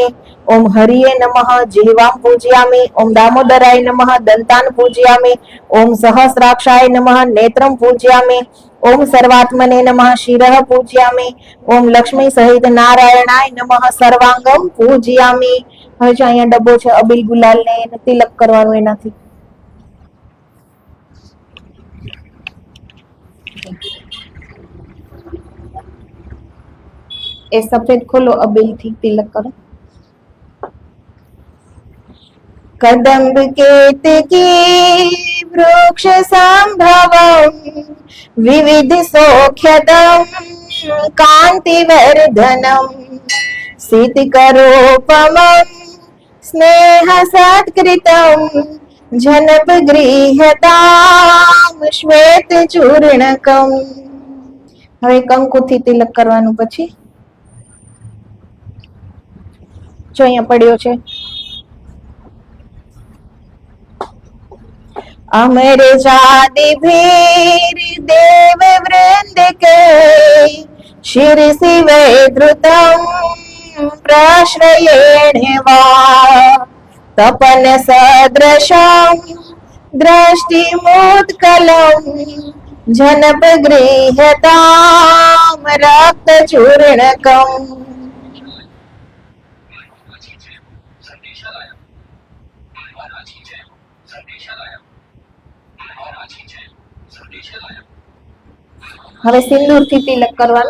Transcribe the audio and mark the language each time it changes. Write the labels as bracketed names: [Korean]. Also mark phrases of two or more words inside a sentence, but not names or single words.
[Sanskrit] ओम हरिये नमः जिह्वां पूजयामि। ओम दामोदराय नमः दन्तान् पूजयामि। ओम सहस्राक्षाय नमः नेत्रं पूजयामि। ओम सर्वात्मने नमः शिरः पूजयामि। ओम लक्ष्मी सहित नारायणाय नमः सर्वांगं पूजयामि। [Gujarati] હવે જો અહીંયા ડબ્બો છે અબીલ ગુલાલ ને એને તિલક કરવાનું એનાથી એ સફેદ ખોલો અબીલ થી તિલક કરો। [Sanskrit] कदम्ब केतकी वृक्ष संभवं विविध सौख्यदं कांतिवर्धनं शीतकरोपमं स्नेह सत्कृतं जनपगृह्यतां श्वेत चूर्णकम्। [Gujarati] હવે કંકુથી તિલક કરવાનું પછી જો અહીંયા પડ્યો છે [Sanskrit] अमर जाति भीर देव वृंद के शिर शिवे धृतम प्रश्रयेण वा तपन सदृशम दृष्टिमुत्कलम जनपगृह्यताम रक्त चूर्णकम। [Gujarati] હવે સિંદૂર થી તિલક કરવાનું।